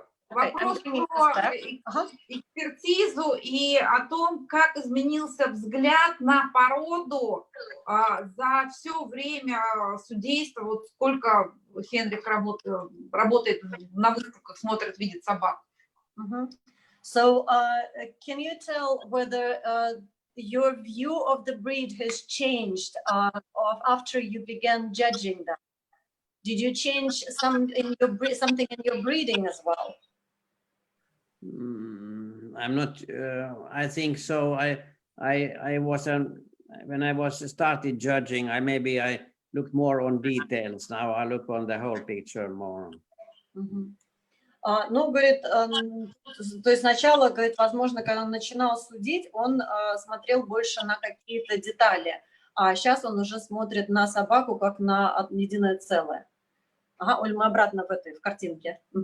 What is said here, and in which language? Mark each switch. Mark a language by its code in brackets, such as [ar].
[ru] Вопрос про экспертизу и о том, как изменился взгляд на породу за все время судейства. Вот сколько Хенрик работает на выставках, смотрит, видит собак. [en] So, can you tell whether your view of the breed has changed after you began judging them? Did you change something in your breeding as well? I'm not. I think so. I wasn't when I started judging. I looked more on details. Now I look on the whole picture more. [ru] Ну, говорит, то есть сначала, говорит, возможно, когда он начинал судить, он смотрел больше на какие-то детали, а сейчас он уже смотрит на собаку как на единое целое. Ага, Оль, мы обратно в картинке.